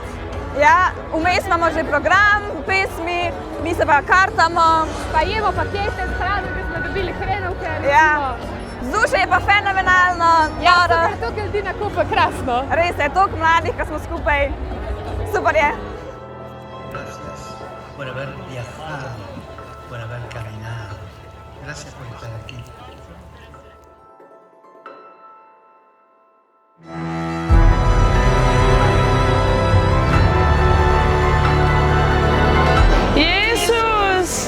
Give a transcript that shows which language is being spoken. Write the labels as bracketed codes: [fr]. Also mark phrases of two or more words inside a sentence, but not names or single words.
[sl] Ja, vmes imamo že program, pesmi, mi se pa kartamo. Pa jemo pakete s hrano, ki smo dobili hrenovke. Ja, vzdušje je pa fenomenalno. Ja, super, toliko ljudi na kupu, krasno. Res je, toliko mladih, ko smo skupaj. Super je. [es] Gracias por haber viajado, por haber caminado. Gracias por estar aquí. [sl] Jezus!